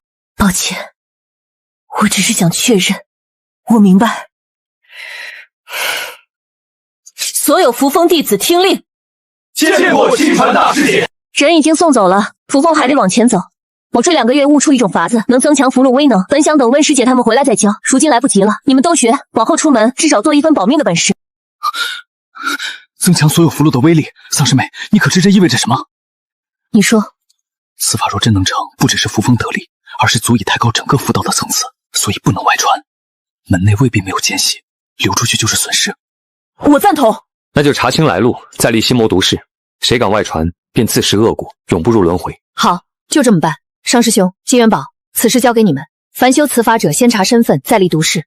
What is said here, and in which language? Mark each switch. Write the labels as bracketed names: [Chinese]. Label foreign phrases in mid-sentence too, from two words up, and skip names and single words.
[Chinese] 抱歉，我只是想確認。我明白。所有扶風弟子聽令，見過親傳大師姐。人已經送走了，扶風還得往前走。我這2個月悟出一種法子，能增強符籙威能。本想等溫師姐他們回來再教，如今來不及了。你們都學，往後出门至少做一分保命的本事。增強所有符籙的威力，桑师妹，你可知這意味着什麼？你說，此法若真能成，不只是扶風得利，而是足以抬高整個符道的層次，所以不能外傳。門內未必沒有奸細，流出去就是損失。我贊同。那就查清來路，再立心魔毒誓，誰敢外傳，便自食惡果，永不入輪迴。好，就這麼辦。商師兄，金元寶，此事交給你們。凡修此法者，先查身份，再立毒誓。